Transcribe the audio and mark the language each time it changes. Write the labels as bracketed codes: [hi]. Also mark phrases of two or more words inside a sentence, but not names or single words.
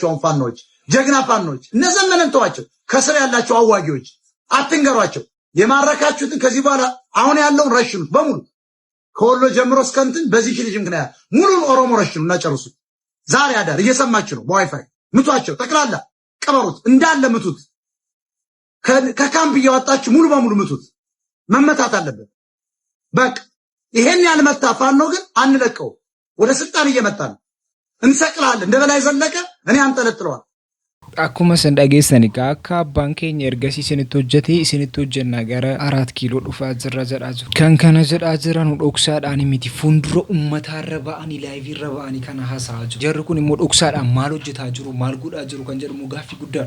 [am] አሁን ፋኖች፣ ጀግና ፋኖች እነዘመነን ተዋቸው። ከስር ያላችሁ አዋጊዎች አትንገሯቸው። የማረካችሁትን ከዚህ በኋላ አሁን ያለውን ረሽኑት በሙሉ ከወሎ ጀምሮ እስከ እንትን በዚህ ልጅ ምክንያት ሙሉን ኦሮሞ ረሽኑ እና ጨርሱት። ዛሬ አዳር እየሰማችሁ ነው። በዋይፋይ ምቷቸው፣ ጠቅላላ ቀበሩት፣ እንዳለ ምቱት። ከካምፕ እያወጣችሁ ሙሉ በሙሉ ምቱት። መመታት አለበት። በቃ ይሄን ያልመታ ፋኖ ግን አንለቀው። ወደ ስልጣን እየመጣ ነው። እንሰቅላለን። እንደ በላይ ዘለቀ እኔ አንጠለጥለዋል። [om] akkuma san dhageessani akka abbaan keenya ergasii isinitti hojjete isinitti hojjenna gara 4 kiiloo dhufaa jirra jedhaa jiru. Kan kana jedhaa jiran dhoksaadhaan miti fuuldura ummataarra ba'anii laayiviirra ba'anii kana haasa'aa jiru. Jarri kun immoo dhoksaadhaan maal hojjetaa jiru maal godhaa jiru kan jedhamu gaaffii guddaadha.